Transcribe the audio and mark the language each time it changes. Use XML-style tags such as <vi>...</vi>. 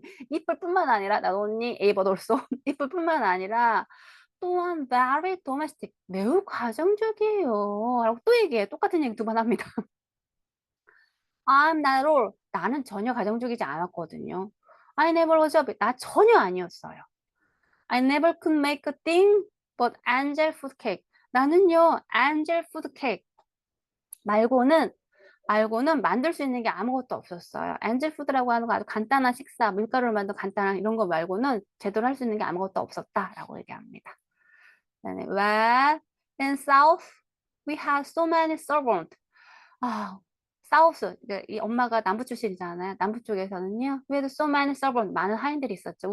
<ko>이쁠 뿐만 아니라,</ko> <en>not only A but also</en> <ko>이쁠 뿐만 아니라 또한</ko> <en>very domestic,</en> <ko>매우 가정적이에요. 라고 또 얘기해요. 똑같은 얘기 두 번 합니다.</ko> <en>I'm not at all.</en> <ko>나는 전혀 가정적이지 않았거든요.</ko> <en>I never was a bit.</en> <ko>나 전혀 아니었어요.</ko> <en>I never could make a thing but angel food cake.</en> <ko>나는요, angel food cake 말고는 만들 수 있는 게 아무것도 없었어요. angel food라고 하는 거 아주 간단한 식사, 밀가루를 만든 간단한 이런 거 말고는 제대로 할 수 있는 게 아무것도 없었다라고 얘기합니다.</ko> <en>Well, in South, we have so many servants.</en> <ko>사우스, 이 엄마가 남부 출신이잖아요. 남부 쪽에서는요,</ko> <en>we had so many servants,</en> <ko>많은 하인들이 있었죠.</ko>